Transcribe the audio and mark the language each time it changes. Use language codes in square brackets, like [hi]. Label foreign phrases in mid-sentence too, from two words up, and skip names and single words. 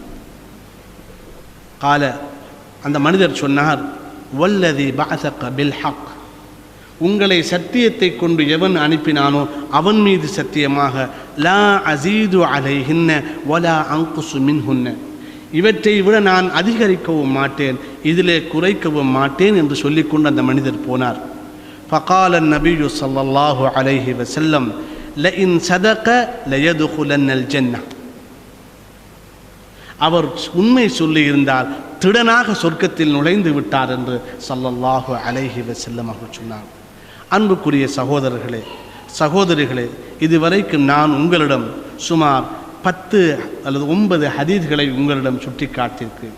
[ta] கால, அந்த மனிதர் சொன்னார், [ar] والذي بعثك بالحق, [ta] உங்களை சத்தியத்தை கொண்டு எவன் அனுப்பினானோ அவன் மீது சத்தியமாக [ar] لا أزيد عليهن ولا أنقص منهن, [ta] இவற்றை விட நான் அதிகரிக்கவும் மாட்டேன், இதிலே குறைக்கவும் மாட்டேன் என்று சொல்லிக்கொண்டு அந்த மனிதர் போனார். [ar] فقال النبي صلى الله عليه وسلم لئن صدق ليدخلن الجنة. [ta] அவர் உண்மை சொல்லி இருந்தால் திடனாக சொர்க்கத்தில் நுழைந்து விட்டார் என்று [ar] صلى الله عليه وسلم [ta] அவர்கள் சொன்னார். அன்புக்குரிய சகோதரர்களே, சகோதரிகளே, இதுவரைக்கும் நான் உங்களிடம் சுமார் 10 அல்லது 9 ஹதீஸ்களை உங்களிடம் சுட்டி காட்டியிருக்கிறேன்.